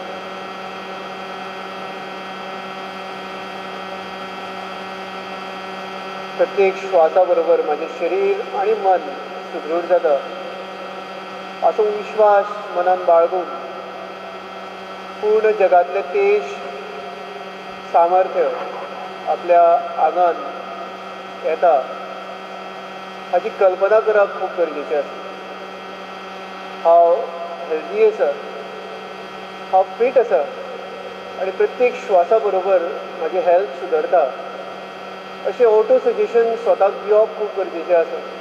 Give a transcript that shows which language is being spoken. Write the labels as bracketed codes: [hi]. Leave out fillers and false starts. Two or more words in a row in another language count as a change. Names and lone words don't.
[kok] प्रत्येक श्वासा बरोबर माझे शरीर आणि मन सुदृढ जाता असो विश्वास मनान बाळगून पूर्ण जगातले तेज सामर्थ्य आपल्या आंगान येता हाची कल्पना करप खूब गरजेचें आसा. हांव हेल्दी आसा, हांव फीट आसा आनी प्रत्येक श्वासा बरोबर म्हाजी हेल्थ सुदरता अशें [en] auto suggestion [kok] स्वताक दिवप खूब गरजेचें आसा.